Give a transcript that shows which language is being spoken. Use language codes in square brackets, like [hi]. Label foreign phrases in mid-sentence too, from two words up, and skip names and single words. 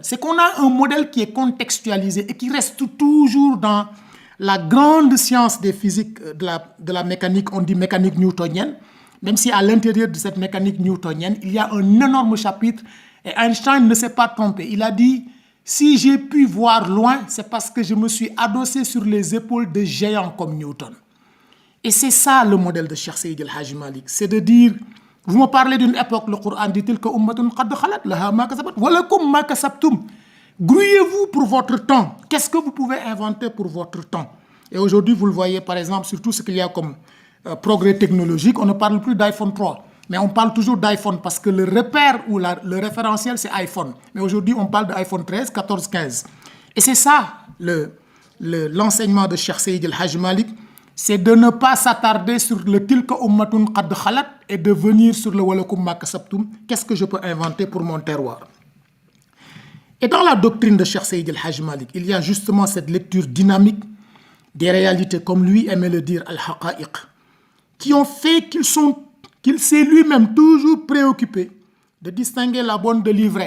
[fr] C'est qu'on a un modèle qui est contextualisé et qui reste toujours dans la grande science des physiques de la mécanique, on dit mécanique newtonienne, même si à l'intérieur de cette mécanique newtonienne, il y a un énorme chapitre et Einstein ne s'est pas trompé. Il a dit, si j'ai pu voir loin, c'est parce que je me suis adossé sur les épaules de géants comme Newton. Et c'est ça le modèle de Cheikh Seydi El Hadji Malick, c'est de dire, vous me parlez d'une époque, le Coran dit-il que [ar] أمة قد خلت لها ما كسبت ولكم ما كسبتم. [fr] Grouillez-vous pour votre temps. Qu'est-ce que vous pouvez inventer pour votre temps? Et aujourd'hui, vous le voyez par exemple, sur tout ce qu'il y a comme progrès technologique, on ne parle plus d'iPhone 3, mais on parle toujours d'iPhone parce que le repère ou le référentiel, c'est iPhone. Mais aujourd'hui, on parle d'iPhone 13, 14, 15. Et c'est ça l'enseignement de Cheikh Seydi El Hadji Malick, c'est de ne pas s'attarder sur le [ar] تلك أمة قد خلت [fr] et de venir sur le [ar] ولكم ما كسبتم. [fr] Qu'est-ce que je peux inventer pour mon terroir? Et dans la doctrine de Cheikh Seydi El Hadji Malick, il y a justement cette lecture dynamique des réalités, comme lui aimait le dire, al-haqa'iq, qui ont fait qu'il s'est lui-même toujours préoccupé de distinguer la bonne de l'ivraie.